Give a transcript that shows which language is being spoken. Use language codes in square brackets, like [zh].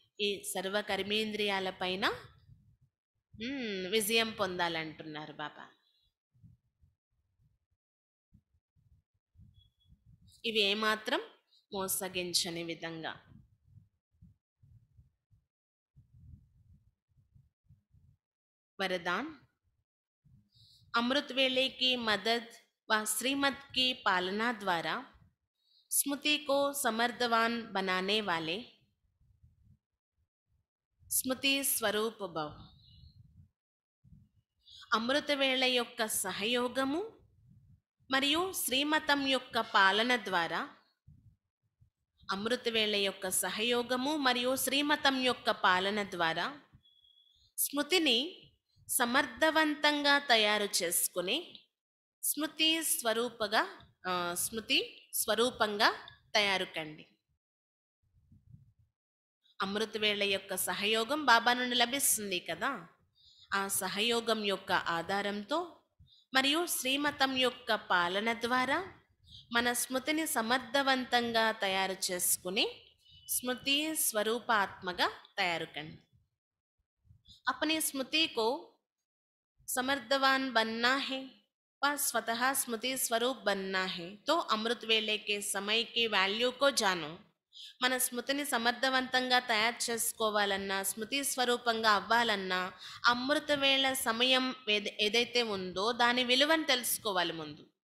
[te] ఈ సర్వ కర్మేంద్రియాల పైన విజయం పొందాలంటున్నారు బాబా. ఇవి ఏమాత్రం మోసగించని విధంగా वरदान, [hi] अमृत वेले की मदद व श्रीमत की पालना द्वारा स्मृति को समर्थवान बनाने वाले స్మృతి స్వరూప భవ. [te] అమృతవేళ యొక్క సహయోగము మరియు శ్రీమతం యొక్క పాలన ద్వారా, అమృతవేళ యొక్క సహయోగము మరియు శ్రీమతం యొక్క పాలన ద్వారా స్మృతిని సమర్థవంతంగా తయారు చేసుకుని స్మృతి స్వరూపగా స్మృతి స్వరూపంగా తయారు కండి. అమృతవేళ యొక్క సహయోగం బాబా నుండి లభిస్తుంది కదా. ఆ సహయోగం యొక్క ఆధారంతో మరియు శ్రీమతం యొక్క పాలన ద్వారా మన స్మృతిని సమర్థవంతంగా తయారు చేసుకుని స్మృతి స్వరూపాత్మగా తయారు కండి. [hi] अपनी स्मृति को समर्थवान बनना है व स्वतः स्मृति स्वरूप बनना है तो अमृत वेले के समय की వాల్యూ को जानो. [te] మన స్మృతిని సమర్థవంతంగా తయారు చేసుకోవాలన్నా, స్మృతి స్వరూపంగా అవ్వాలన్నా అమృతవేళ సమయం ఏదైతే ఉందో దాని విలువను తెలుసుకోవాలి ముందు.